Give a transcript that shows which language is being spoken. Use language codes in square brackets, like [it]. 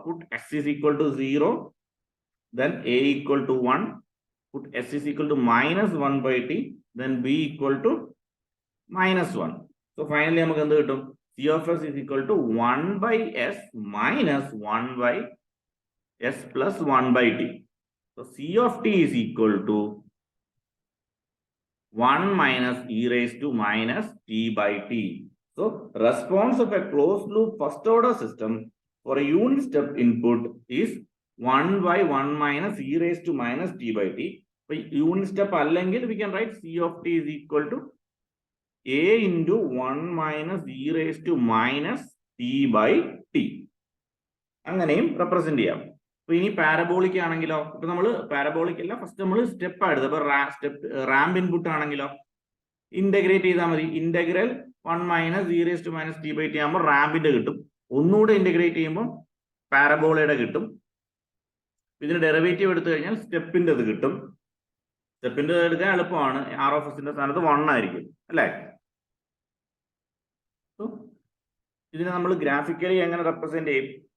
[en] Put s is equal to 0, then a equal to 1, put s is equal to minus 1 by t, then b equal to minus 1. So finally [ml] നമുക്ക് എന്ത് കിട്ടും? [en] c of s is equal to 1 by s minus 1 by s plus 1 by t. So c of t is equal to 1 minus e raised to minus t by t. So response of a closed loop first order system for a unit step input is 1 by 1 minus e raised to minus t by t. So unit step [ml] allengil [en] we can write c of t is equal to a into 1 minus e raised to minus t by t. [ml] അങ്ങനെയും represent ചെയ്യാം. അപ്പൊ ഇനി parabolic ആണെങ്കിലോ, ഇപ്പൊ നമ്മൾ parabolic അല്ല, first നമ്മൾ step എടുത്ത്. അപ്പൊ റാമ്പ് ഇൻപുട്ട് ആണെങ്കിലോ ഇന്റഗ്രേറ്റ് ചെയ്താൽ മതി. Integral 1 minus [en] e raised to minus t by t [ml] ആകുമ്പോൾ റാമ്പിന്റെ കിട്ടും. ഒന്നുകൂടെ ഇന്റഗ്രേറ്റ് ചെയ്യുമ്പോൾ പാരബോളയുടെ കിട്ടും. ഇതിന് ഡെറിവേറ്റീവ് എടുത്തു കഴിഞ്ഞാൽ സ്റ്റെപ്പിന്റെ ഇത് കിട്ടും. സ്റ്റെപ്പിന്റെ എടുക്കാൻ എളുപ്പമാണ്. ആർ ഓഫ് എസിന്റെ സ്ഥാനത്ത് 1 ആയിരിക്കും, അല്ലേ? ഇതിനെ നമ്മൾ ഗ്രാഫിക്കലി എങ്ങനെ റെപ്രസെന്റ് ചെയ്യും?